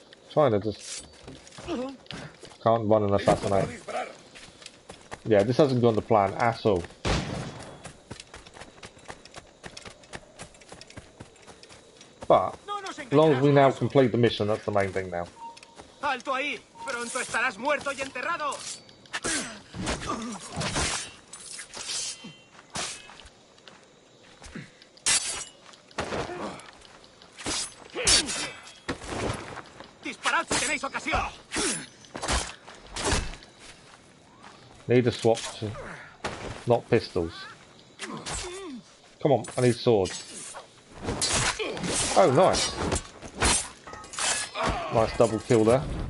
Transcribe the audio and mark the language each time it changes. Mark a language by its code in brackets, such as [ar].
[en] Trying to just... Can't run and assassinate. Yeah, this hasn't gone to plan at all. But, as long as we now complete the mission, that's the main thing now. [es] Alto ahí, pronto estarás muerto y enterrado. Disparad si tenéis ocasión. [en] Need to swap to not pistols. Come on, I need swords. Oh, nice. Nice double kill there.